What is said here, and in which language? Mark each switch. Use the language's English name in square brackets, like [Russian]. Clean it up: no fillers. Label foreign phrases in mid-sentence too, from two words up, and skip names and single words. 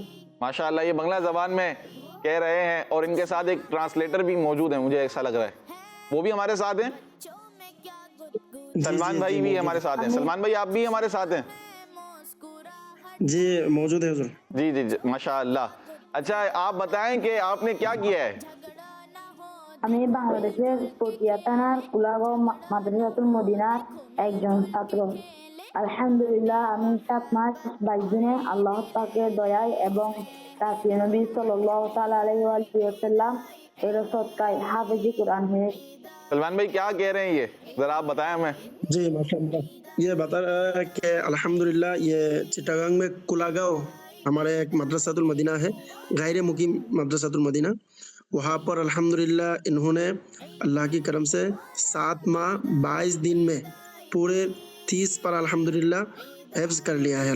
[Urdu] ماشاء اللہ, یہ بنگلہ زبان میں کہہ رہے ہیں, اور ان کے ساتھ ایک ٹرانسلیٹر بھی موجود ہے, مجھے ایسا لگ رہا ہے, وہ بھی ہمارے ساتھ ہیں. سلمان بھائی بھی ہمارے ساتھ ہیں. سلمان بھائی آپ بھی ہمارے ساتھ ہیں, جی موجود ہے حضور. جی جی ماشاء اللہ. اچھا آپ بتائیں کہ آپ نے کیا کیا ہے. [Bangla] আমি বাংলাদেশের পটিয়া থানার কুলাগাঁও মাদ্রাসাতুল মদিনার একজন ছাত্র. আলহামদুলিল্লাহ আমি 7 মাস 22 দিনে আল্লাহ পাকের দয়ায় এবং রাসূল নবী [Arabic] صلى الله تعالى عليه وسلم [Bangla] এর সদকায় হাফেজি কুরআন হয়েছে. [Urdu] سلمان بھائی کیا کہہ رہے ہیں, یہ ذرا آپ بتائیں ہمیں. جی ماشاء اللہ, یہ بتا رہا ہے کہ الحمدللہ یہ چٹاگانگ میں کلاگاؤ ہمارے ایک مدرسۃ المدینہ ہے, غیر مقیم مدرسۃ المدینہ. وہاں پر الحمدللہ انہوں نے اللہ کی کرم سے 7 ماہ 22 دن میں پورے 30 پر الحمدللہ حفظ کر لیا ہے.